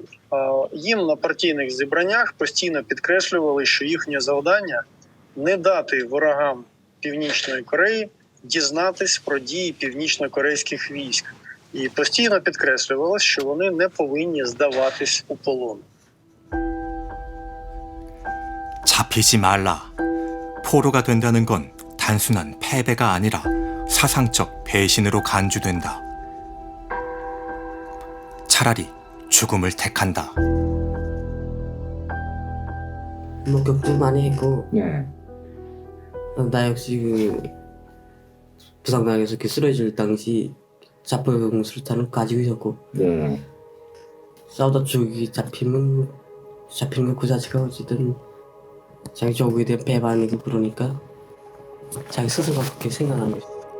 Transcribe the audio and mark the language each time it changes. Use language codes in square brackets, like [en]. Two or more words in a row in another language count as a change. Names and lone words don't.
[uk] Їм на партійних зібраннях постійно підкреслювали, що їхнє завдання – не дати ворогам Північної Кореї дізнатись про дії північно-корейських військ. І постійно підкреслювалося, що вони не повинні здаватись у полон. [ko] 이기지 말라. 포로가 된다는 건 단순한 패배가 아니라 사상적 배신으로 간주된다. 차라리 죽음을 택한다. 목격도 많이 했고 나 역시 그 부상당해서 이렇게 쓰러질 당시 자포형 수류탄을 가지고 있었고 싸우다 쪽이 잡히는 거 그 자체가 어쨌든 자기 적에 대한 배반이고 그러니까 자기 스스로가 그렇게 생각하는 거지.